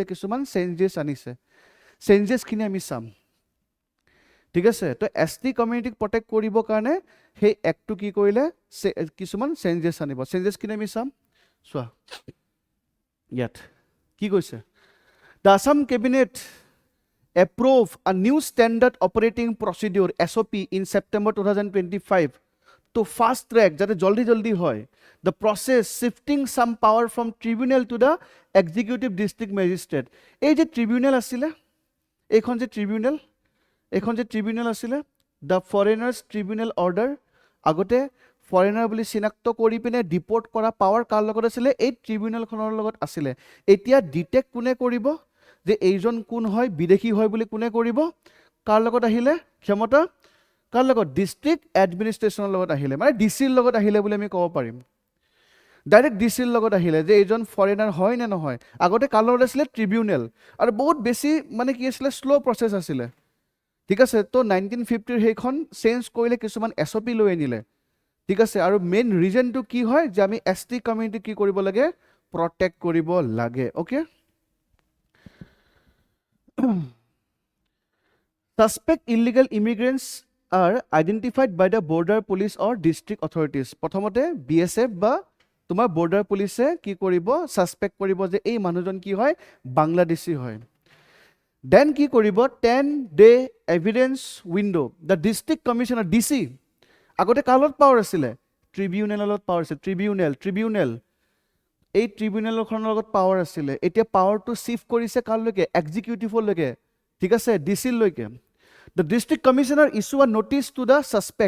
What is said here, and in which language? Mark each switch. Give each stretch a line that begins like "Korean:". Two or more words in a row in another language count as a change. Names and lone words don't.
Assamese: কিছুমান চেঞ্জেছ আনিছে। চেঞ্জেছখিনি আমি চাম। ঠিক আছে, তো ST কমিউনিটিক প্ৰটেক্ট কৰিবৰ কাৰণে সেই এক্টটো কি কৰিলে? কিছুমান চেঞ্জেছ আনিব। চেঞ্জেছখিনি আমি চাম, চোৱা ইয়াত কি কৈছে?
English: the Assam cabinet approve a new standard operating procedure SOP in September 2025 to fast track
Assamese: যাতে জলদি হয়
English: the process shifting some power from tribunal to the executive district magistrate।
Assamese: এই যে ট্ৰিবিউনেল আছিলে, এইখন যে ট্ৰিবিউনেল আছিলে,
English: the foreigners tribunal order,
Assamese: আগতে ফৰেনাৰ বুলি চিনাক্ত কৰি পিনে ডিপৰ্ট কৰা পাৱাৰ কাৰ লগত আছিলে? এই ট্ৰিবিউনেলখনৰ লগত আছিলে। এতিয়া ডিটেক্ট কোনে কৰিব যে এইজন কোন হয়, বিদেশী হয় বুলি কোনে কৰিব? কাৰ লগত আহিলে ক্ষমতা? কাৰ লগত?
English: district administrationৰ
Assamese: লগত আহিলে, মানে DCৰ লগত আহিলে বুলি আমি ক'ব পাৰিম। ডাইৰেক্ট DCৰ লগত আহিলে যে এইজন ফৰেনাৰ হয় নে নহয়। আগতে কাৰ লগত আছিলে? ট্ৰিবিউনেল। আৰু বহুত বেছি মানে কি আছিলে?
English: slow process
Assamese: আছিলে। ঠিক আছে, তো 1950 সেইখন চেঞ্জ কৰিলে, কিছুমান SOP লৈ আনিলে। ঠিক আছে, আৰু
English: main reasonটো
Assamese: কি হয়? যে আমি ST কমিউনিটি কি কৰিব লাগে? প্ৰটেক্ট কৰিব লাগে। অ'কে,
English: suspect illegal immigrants are identified by the border police or district authorities।
Assamese: প্ৰথমতে BSF বা তোমাৰ বৰ্ডাৰ পুলিচে কি কৰিব? সাসপেক্ট কৰিব যে এই মানুহজন কি হয়? বাংলাদেশী হয়। দেন কি কৰিব?
English: 10-day evidence window। the district commissioner
Assamese: DC, আগতে কাৰ লগত পাৱাৰ আছিলে? ট্ৰিবিউনেলৰ লগত পাৱাৰ আছে। ট্ৰিবিউনেল এই ট্ৰিবিউনেলখনৰ লগত পাৱাৰ আছিলে। এতিয়া পাৱাৰটো শিফ্ট কৰিছে কাৰলৈকে? এক্সিকিউটিভলৈকে। ঠিক আছে, DCলৈকে।
English: the district commissioner issue a notice to the suspect.